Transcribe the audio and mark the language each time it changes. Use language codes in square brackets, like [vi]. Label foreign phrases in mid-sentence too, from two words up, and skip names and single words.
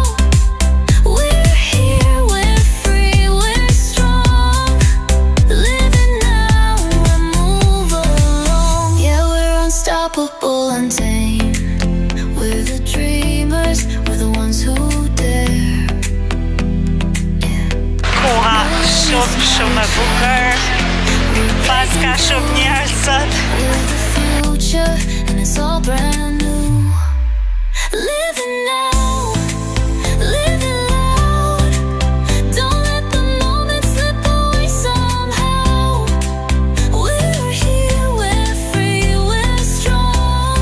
[en] We're here, we're free, we're strong. Living now and move along. Yeah, we're unstoppable, untamed. We're the dreamers, we're the ones who dare. [sq] Koha shumë e bukur, pas ka shumë njerëz sot. [en] We're the future, and it's all brand new. Living now, living loud. Don't let the moment slip away somehow. We're here, we're free, we're strong.